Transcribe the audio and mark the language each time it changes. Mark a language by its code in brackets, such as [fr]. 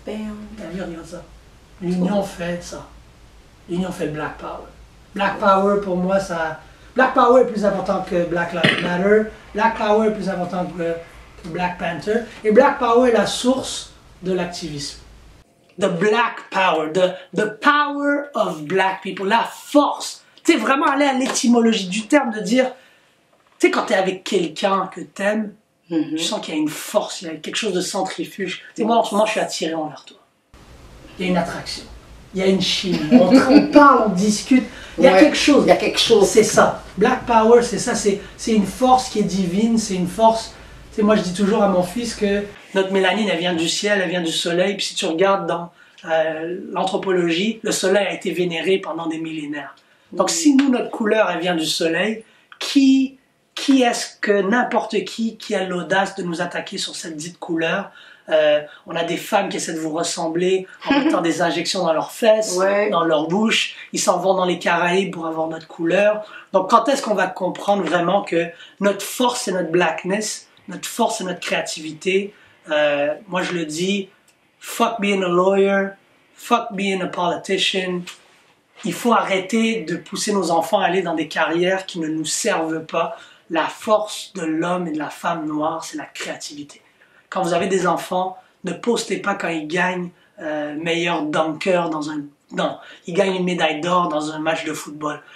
[fr] T'as vu, regarde ça. L'union fait ça. L'union fait le Black Power. Black Power, pour moi, ça... Black Power est plus important que Black Lives Matter. Black Power est plus important que Black Panther. Et Black Power est la source de l'activisme. [en] The Black Power, the power of Black people, [fr] la force. Tu sais, vraiment aller à l'étymologie du terme, de dire, tu sais, quand tu es avec quelqu'un que tu aimes, tu sens qu'il y a une force, il y a quelque chose de centrifuge. Tu sais, moi, en ce moment, je suis attiré envers toi. Il y a une attraction, il y a une chimie. On parle, on discute, il y a quelque chose. Il y a quelque chose. C'est ça. Black Power, c'est ça, c'est une force qui est divine, c'est une force... Tu sais, moi, je dis toujours à mon fils que notre mélanine, elle vient du ciel, elle vient du soleil, puis si tu regardes dans l'anthropologie, le soleil a été vénéré pendant des millénaires. Donc, si nous, notre couleur, elle vient du soleil, qui est-ce que n'importe qui a l'audace de nous attaquer sur cette dite couleur? On a des femmes qui essaient de vous ressembler en mettant des injections dans leurs fesses, dans leur bouche. Ils s'en vont dans les Caraïbes pour avoir notre couleur. Donc, quand est-ce qu'on va comprendre vraiment que notre force, c'est notre blackness, notre force, c'est notre créativité? Moi, je le dis, [en] fuck being a lawyer, fuck being a politician. [fr] Il faut arrêter de pousser nos enfants à aller dans des carrières qui ne nous servent pas. La force de l'homme et de la femme noire, c'est la créativité. Quand vous avez des enfants, ne postez pas quand ils gagnent meilleur dunker Non, ils gagnent une médaille d'or dans un match de football.